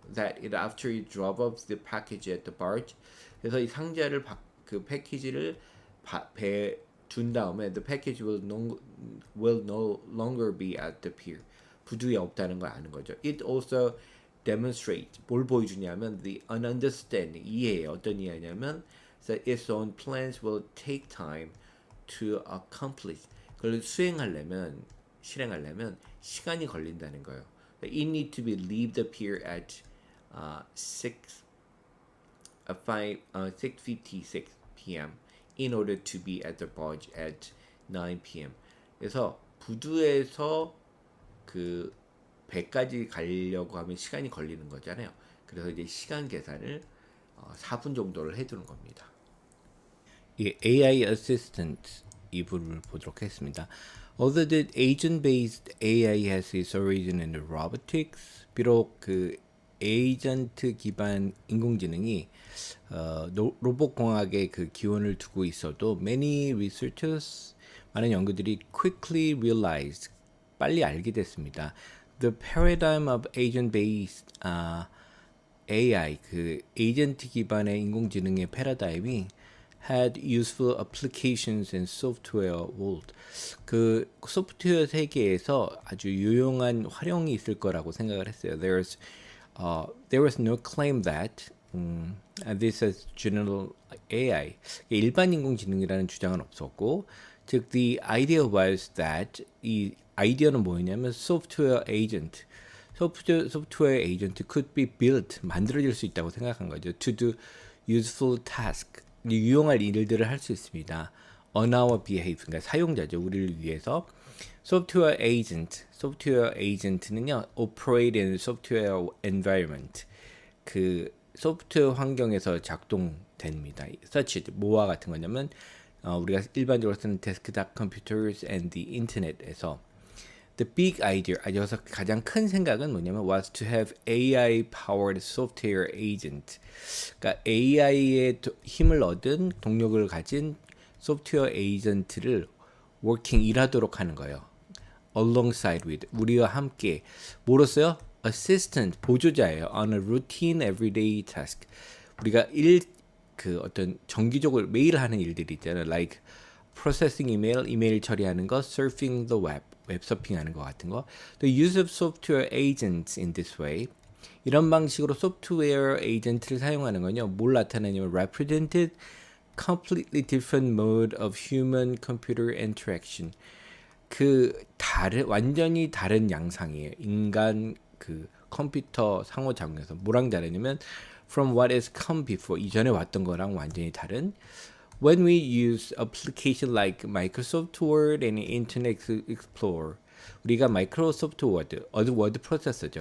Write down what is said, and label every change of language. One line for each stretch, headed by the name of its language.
English: That it after you drop off the package at the barge.
Korean: 그래서 이 상자를 그 패키지를 배에 둔 다음에
English: the package will no longer be at the pier.
Korean: 부두에 없다는 걸 아는 거죠.
English: It also demonstrates
Korean: 뭘 보여주냐면
English: the understanding
Korean: 이해예요. 어떤 이해냐면
English: that its own plans will take time to accomplish.
Korean: 그걸 실행하려면 시간이 걸린다는 거예요.
English: It need to be leave the pier at 6:56 p.m. in order to be at the barge at 9 p.m.
Korean: 그래서 부두에서 그 배까지 가려고 하면 시간이 걸리는 거잖아요. 그래서 이제 시간 계산을 4분 정도를 해두는 겁니다. 이 AI Assistant 이 부분을 보도록 하겠습니다.
English: Although the agent-based AI has its origin in the robotics,
Korean: 비록 그 에이전트 기반 인공지능이 로봇 공학에 그 기원을 두고 있어도
English: many researchers
Korean: 많은 연구들이
English: quickly realized
Korean: 빨리 알게 됐습니다.
English: The paradigm of agent-based AI
Korean: 그 에이전트 기반의 인공지능의 패러다임이
English: had useful applications in software world.
Korean: 그 소프트웨어 세계에서 아주 유용한 활용이 있을 거라고 생각을 했어요.
English: There was no claim that this is general AI.
Korean: 일반 인공지능이라는 주장은 없었고, 즉
English: the idea was that
Korean: 이 아이디어는 뭐였냐면
English: software agent.
Korean: 소프트웨어 에이전트
English: could be built
Korean: 만들어질 수 있다고 생각한 거죠.
English: To do useful task.
Korean: 유용할 일들을 할 수 있습니다.
English: On our behalf,
Korean: 그러니까 사용자죠. 우리를 위해서. 소프트웨어 에이전트는요,
English: operate in software environment.
Korean: 그 소프트웨어 환경에서 작동됩니다. such 뭐와 같은 거냐면 우리가 일반적으로 쓰는 데스크탑 컴퓨터스
English: and the internet
Korean: 에서
English: The big idea,
Korean: 여기서 가장 큰 생각은 뭐냐면
English: was to have AI-powered software agent.
Korean: 그러니까 AI의 힘을 얻은 동력을 가진 소프트웨어 에이전트를
English: working
Korean: 일하도록 하는 거예요.
English: Alongside with
Korean: 우리와 함께 뭐로써요? Assistant 보조자예요.
English: On a routine everyday task.
Korean: 우리가 그 어떤 정기적으로 매일 하는 일들이 있잖아요.
English: Like processing
Korean: 이메일 처리하는 거,
English: surfing the web.
Korean: 웹서핑하는 것 같은 거.
English: The use of software agents in this way.
Korean: 이런 방식으로 소프트웨어 에이전트를 사용하는 건요. 뭘 나타내냐면
English: represented completely different mode of human computer interaction.
Korean: 그 완전히 다른 양상이에요. 인간 그 컴퓨터 상호작용에서 뭐랑 다르냐면
English: from what has come before
Korean: 이전에 왔던 거랑 완전히 다른
English: When we use application like Microsoft Word and Internet Explorer,
Korean: 우리가 마이크로소프트 워드 프로세서죠.